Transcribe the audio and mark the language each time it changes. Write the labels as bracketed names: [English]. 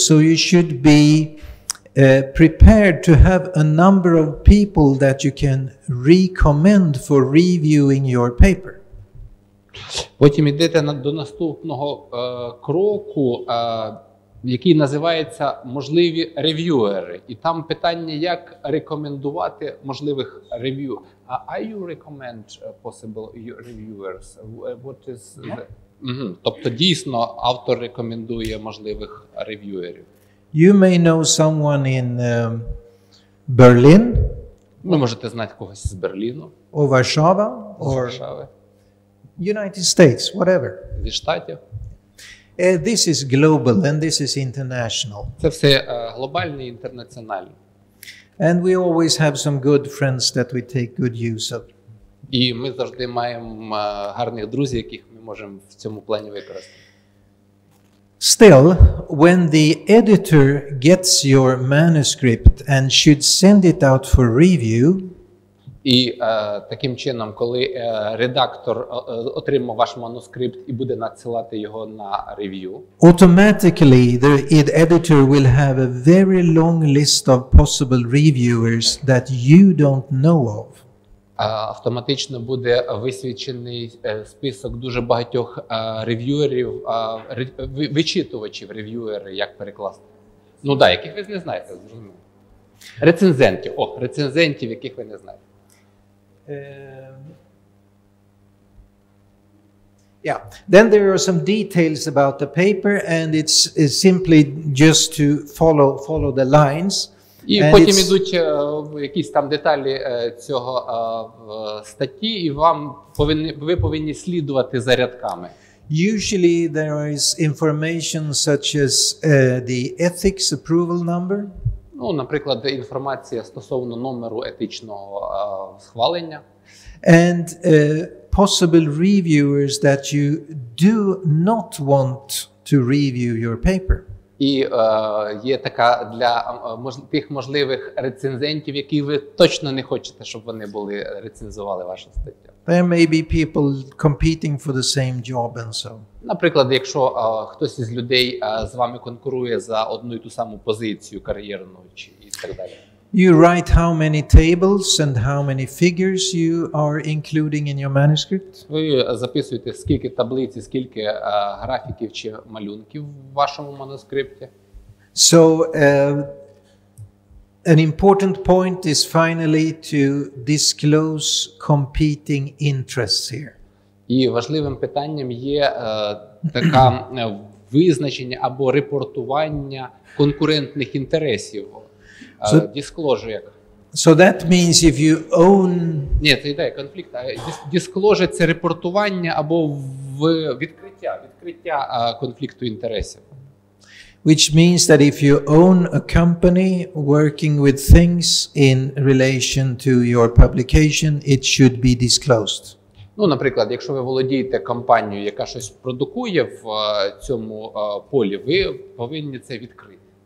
[English] So you should be prepared to have a number of people that you can recommend for reviewing your paper. [Ukrainian] Потім йдете до наступного кроку, який називається «Можливі рев'юери». І там питання, як рекомендувати можливих рев'ю. [English] I you recommend possible reviewers? What is the... [Ukrainian] Тобто дійсно автор рекомендує можливих рев'юерів. [English] You may know someone in Berlin. [Ukrainian] Ви можете знати когось з Берліну. [English] Or Warsaw, [Ukrainian] з [English] or [Ukrainian] Варшави. [English] United States, whatever. [Ukrainian] Зі Штатів. [English] This is global and this is international. [Ukrainian] Це все глобальне і інтернаціональне. [English] And we always have some good friends that we take good use of. [Ukrainian] І ми завжди маємо гарних друзів, яких ми можемо в цьому плані використати. [English] Still, when the editor gets your manuscript and should send it out for review, [Ukrainian] І таким чином, коли редактор отримав ваш манускрипт і буде надсилати його на рев'ю, [English] automatically the editor will have a very long list of possible reviewers that you don't know of. [Ukrainian] Автоматично буде висвічений список дуже багатьох рев'юерів, вичитувачів рев'юери, як перекласти. Ну так, яких ви не знаєте, зрозуміло. Рецензентів. Рецензентів, яких ви не знаєте. [English] Yeah. Then there are some details about the paper, and it's simply just to follow the lines. [Ukrainian] І потім ідуть якісь там деталі цього статті, і ви повинні слідувати за рядками. [English] Usually there is information such as the ethics approval number. [Ukrainian] Ну, наприклад, інформація стосовно номеру етичного схвалення. [English] And possible reviewers that you do not want to review your paper. [Ukrainian] І є така для тих можливих рецензентів, які ви точно не хочете, щоб вони рецензували вашу статтю. [English] There may be people competing for the same job and so. [Ukrainian] Наприклад, якщо хтось із людей з вами конкурує за одну і ту саму позицію кар'єрну і так далі. [English] You write how many tables and how many figures you are including in your manuscript. [Ukrainian] Ви записуєте, скільки таблиць, скільки графіків чи малюнків в вашому манускрипті. [English] So an important point is finally to disclose competing interests here. [Ukrainian] І важливим питанням є така визначення або репортування конкурентних інтересів. Disclosure як? [English] So that means if you own... [Ukrainian] Ні, це ідея конфлікту. Disclosure – це репортування або відкриття конфлікту інтересів. [English] Which means that if you own a company working with things in relation to your publication, it should be disclosed. [Ukrainian] Ну, наприклад, якщо ви володієте компанією, яка щось продукує в цьому полі, ви повинні це відкрити.